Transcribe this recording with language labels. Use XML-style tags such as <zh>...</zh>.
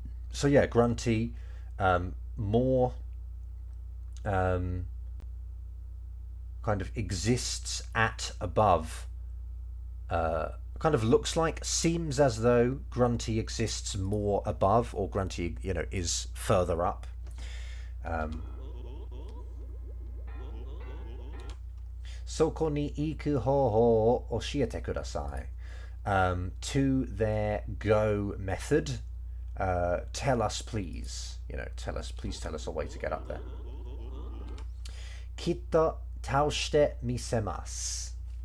<en>So yeah, Grunty, more kind of exists at above. Kind of looks like, seems as though Grunty exists more above, or Grunty, you know, is further up.</en> <ja>そこに行く方法を教えてください.</ja> <en>To their go method, tell us please. You know, please tell us a way to get up there.</en> <ja>きっと倒してみせます.</ja>